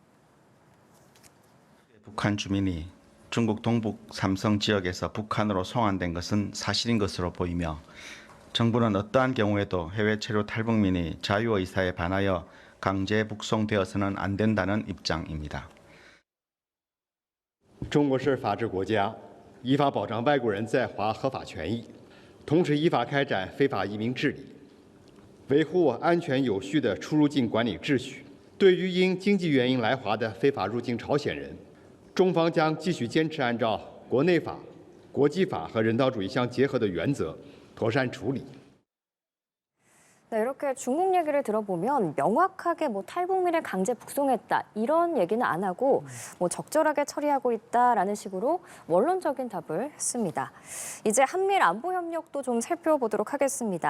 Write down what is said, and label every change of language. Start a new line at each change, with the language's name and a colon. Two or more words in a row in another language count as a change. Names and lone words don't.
Korean: 북한 주민이 중국 동북 삼성 지역에서 북한으로 송환된 것은 사실인 것으로 보이며 정부는 어떠한 경우에도 해외 체류 탈북민이 자유의사에 반하여 강제 북송되어서는 안 된다는 입장입니다.
Chinese: 中国是法治国家，依法保障外国人在华合法权益，同时依法开展非法移民治理，维护安全有序的出入境管理秩序。对于因经济原因来华的非法入境朝鲜人，中方将继续坚持按照国内法、国际法和人道主义相结合的原则，妥善处理。
Korean: 네, 이렇게 중국 얘기를 들어보면 명확하게 뭐 탈북민을 강제 북송했다 이런 얘기는 안 하고 뭐 적절하게 처리하고 있다라는 식으로 원론적인 답을 했습니다. 이제 한미일 안보 협력도 좀 살펴보도록 하겠습니다.